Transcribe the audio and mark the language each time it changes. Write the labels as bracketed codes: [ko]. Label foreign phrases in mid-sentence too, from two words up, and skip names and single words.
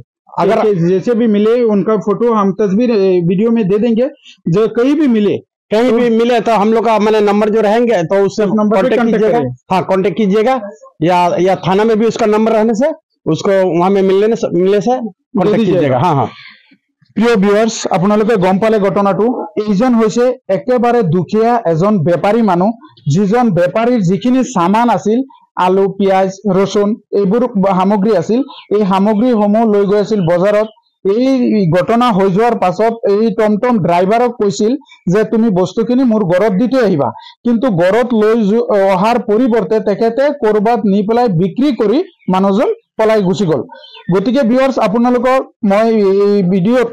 [hi] अगर जैसे भी मिले उनका फोटो हम तस्वीर वीडियो में दे देंगे जो कहीं भी मिले तो हम लोग का मैंने नंबर जो रहेंगे तो उससे कांटेक्ट कीजिएगा। हाँ कांटेक्ट कीजिएगा या थाना में भी उसका नंबर रहने से उसको वहां में मिलने से कांटेक्ट कीजिएगा। हाँ हाँ [as] প্ৰিয় ভিউৱাৰ্ছ আপোনালোকে গম পালে ঘটনাটো এইজন হৈছে একেবাৰে দুখীয়া এজন বেপাৰী মানুহ যিজন বেপাৰীৰ যিখিনি সামান আছিল আলু পিয়াজ ৰসুন এইবোৰ সামগ্ৰী আছিল এই সামগ্ৰীসমূহ লৈ গৈ আছিল বজাৰত এই ঘটনা হৈ যোৱাৰ পাছত এই টমটম ড্ৰাইভাৰক কৈছিল যে তুমি বস্তুখিনি মোৰ ঘৰত দি থৈ আহিবা কিন্তু ঘৰত লৈ অহাৰ পৰিৱৰ্তে তেখেতে কৰবাত নি পেলাই বিক্ৰী কৰি মানুহজন পলাই গুচি গল গতিকে ভিউৱাৰ্ছ আপোনালোকক মই এই ভিডিঅ'ত